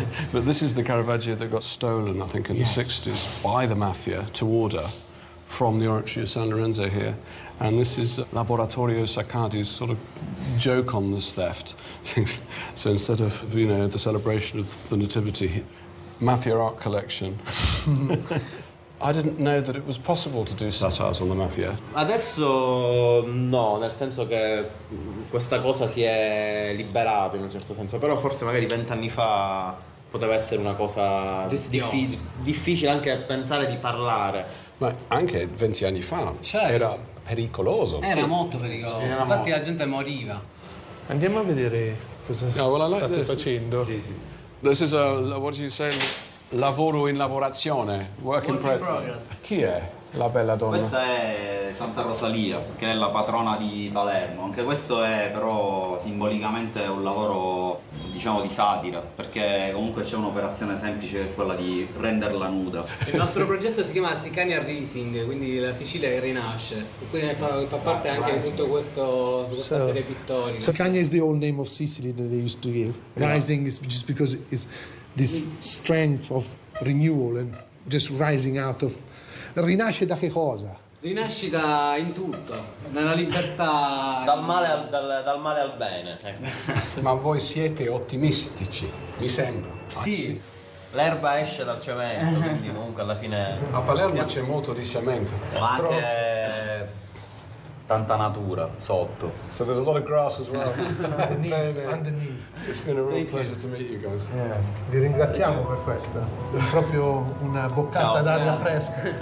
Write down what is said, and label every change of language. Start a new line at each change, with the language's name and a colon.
English: But this is the Caravaggio that got stolen, I think, in the 60s by the mafia to order from the Oratory of San Lorenzo here. And this is Laboratorio Saccardi's sort of joke on this theft. So instead of, the celebration of the Nativity, mafia art collection. I didn't know that it was possible to do satires on the mafia.
Italian: Adesso no, nel senso che questa cosa si è liberata in un certo senso, però forse magari 20 anni fa poteva essere una cosa difficile anche pensare di parlare. Ma anche 20 anni fa era pericoloso. Era molto pericoloso, infatti la gente moriva. Andiamo a vedere cosa state facendo.
English: Sì. This is a, what do you say?
Italian: Lavoro in lavorazione,
English: work in progress.
Italian: Chi è la bella donna? Questa è Santa Rosalia, che è la patrona di Palermo. Anche questo è però simbolicamente un lavoro, diciamo, di satira, perché comunque c'è un'operazione semplice che è quella di renderla nuda. Il nostro progetto si chiama Sicania Rising, quindi la Sicilia che rinasce. Quindi fa parte anche di tutto questa serie pittorica.
English: Sicania is the old name of Sicily that they used to give. Rising is just because it's this strength of renewal and just rising out of...
Italian: Rinasce da che cosa? Rinascita in tutto, nella libertà... Dal male al bene. Ma voi siete ottimistici, mi sembra. Sì, l'erba esce dal cemento, quindi comunque alla fine... A Palermo c'è molto di cemento. Ma anche tanta natura sotto.
English: So there's a lot of grass as well. Underneath. It's been a real pleasure to meet you guys.
Italian: Vi ringraziamo per questo. È proprio una boccata d'aria fresca.